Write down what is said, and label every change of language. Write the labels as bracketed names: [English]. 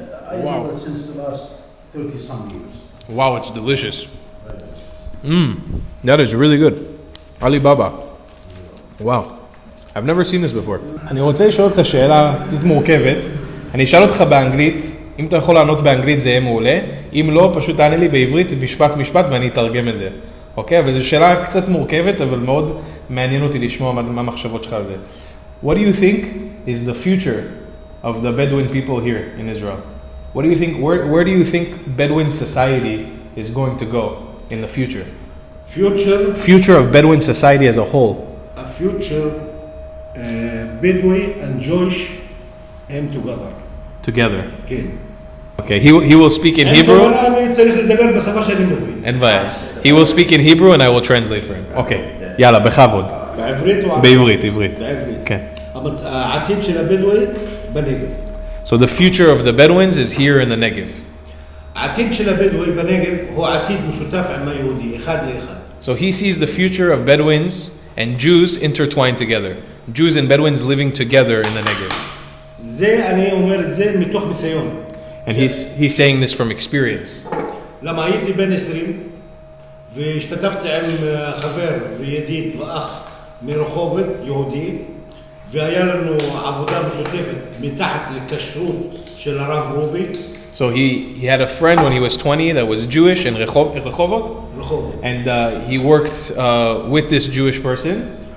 [English] I know it since the last 30-some years. Wow, it's delicious. That is really good. Alibaba. Wow. I've never seen this before. [Hebrew] אני רוצה לשאול אותך שאלה קצת מורכבת. אני אשאל אותך באנגלית. אם אתה יכול לענות באנגלית זה יהיה מעולה. אם לא, פשוט תענה לי בעברית משפט ואני אתרגם את זה. אוקיי? אבל זו שאלה קצת מורכבת, אבל מאוד מעניין אותי לשמוע מה המחשבות שלך על זה. [English] What do you think is the future of the Bedouin people here in Israel? What do you think, where do you think Bedouin society is going to go in the future? Future of Bedouin society as a whole. A future Bedouin and Jewish aim together. Together. [Hebrew] כן. [English] Okay, he will speak in Hebrew. [Hebrew] אני צריך לדבר בשפה שאני מבין. אין בעיה. [English] He will speak in Hebrew and I will translate for him. [Hebrew] Okay. יאללה, בכבוד. בעברית או בעברית, עברית. בעברית. כן. העתיד של הבדואי בנגב. [English] So the future of the Bedouins is here in the Negev. [Hebrew] העתיד של הבדואי בנגב הוא עתיד משותף עם היהודי, אחד לאחד. [English] So he sees the future of Bedouins and Jews intertwined together. Jews and Bedouins living together in the Negev. [Hebrew] זה אני אומר את זה מתוך ניסיון. [English] And he's saying this from experience. [Hebrew] למה הייתי בן 20 והשתתפתי עם חבר וידיד ואח מרחובות יהודי והיה לנו עבודה משותפת מתחת לכשרות של הרב רובי. [English] So he had a friend when he was 20 that was Jewish in Rehovot, and he worked with this Jewish person